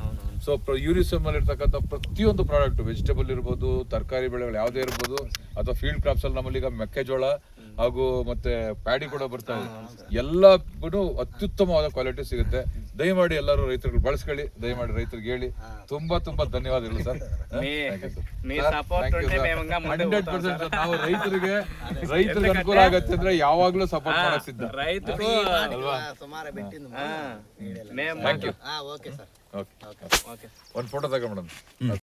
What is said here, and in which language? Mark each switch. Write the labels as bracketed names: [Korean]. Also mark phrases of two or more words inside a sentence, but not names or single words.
[Kannada] ಸೊ ಯೂನಿಸಮ್ ಅಲ್ಲಿ ಇರ್ತಕ್ಕಂಥ ಪ್ರತಿಯೊಂದು ಪ್ರಾಡಕ್ಟ್, ವೆಜಿಟೇಬಲ್ ಇರ್ಬೋದು, ತರಕಾರಿ ಬೆಳೆಗಳು ಯಾವುದೇ ಇರ್ಬೋದು, ಅಥವಾ [English] field crops [Kannada] ಅಲ್ಲಿ ನಮ್ಮಲ್ಲಿ ಈಗ ಮೆಕ್ಕೆಜೋಳ ಹಾಗೂ ಮತ್ತೆ ಪ್ಯಾಡಿ ಕೂಡ ಬರ್ತಾ ಇದೆ. ಎಲ್ಲವೂ ಅತ್ಯುತ್ತಮವಾದ ಕ್ವಾಲಿಟಿ ಸಿಗುತ್ತೆ. ದಯಮಾಡಿ ಎಲ್ಲರೂ ರೈತರುಗಳು ಬಳಸ್ಕೊಳ್ಳಿ. ದಯಮಾಡಿ ರೈತರಿಗೆ ಹೇಳಿ. ತುಂಬಾ ಧನ್ಯವಾದಗಳು ಸರ್. [Telugu] మీ సపోర్ట్ ఉంటే మేము ఇంకా ముందుకు [Kannada] 100% ನಾವು ರೈತರಿಗೆ ಅನುಕೂಲ ಆಗತ್ತೆ ಅಂದ್ರೆ ಯಾವಾಗ್ಲೂ ಸಪೋರ್ಟ್ ಮಾಡಕ್ ಸಿದ್ಧ. [Telugu] రైతుకు [English] thank you. [Kannada] ಓಕೆ ಒಂದು ಫೋಟೋ ತಗೊಂಡ್ಬಿಡೋಣ.